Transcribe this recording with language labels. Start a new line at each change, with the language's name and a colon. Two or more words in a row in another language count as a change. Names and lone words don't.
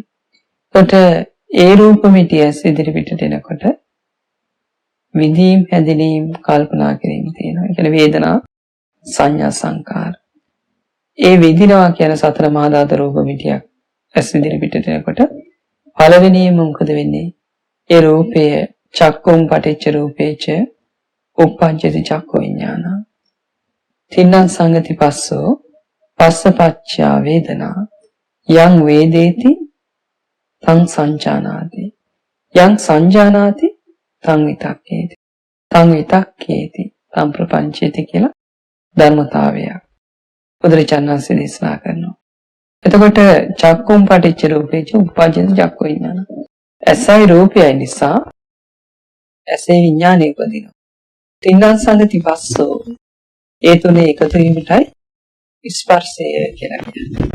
Sinhala: එතකොට ඒ රූප මිටිය ඉදිරි පිටට එනකොට විඳීම් හැඳිනීම් කල්පනා කිරීම තියෙනවා. ඒ කියන්නේ වේදනා සංඥා සංකාර. ඒ විඳිනවා කියන සතර මහා ධාතු රූප මිටියක් ඉදිරි පිටට එනකොට පළවෙනිම මොකද වෙන්නේ? ඒ රූපය
Pali: චක්කුම් පටිච්ච රූපේච උප්පංචති චක්ඛු විඥාන. තින්නම් සංගති පස්සෝ පස්සපච්චා වේදනා යං වේදේති තං සංජානාති යං සංජානාති තං විතක්කේති තං විතක්කේති තං ප්‍රපංචේති
Sinhala: කියලා ධර්මතාවයක් බුදුරජාණන් වහන්සේ දේශනා කරනවා.
Pali: එතකොට චක්කුම් පටිච්ච රූපේච උප්පජ්ජති චක්ඛු විඥාන.
Sinhala: ඇසයි රූපයයි නිසා ඇසේ විඥානය උපදිනවා.
Pali: තින්නම් සංගති පස්සෝ
Sinhala: ඒ තුනේ එකතු වීමටයි ස්පර්ශය කියලා කියන්නේ.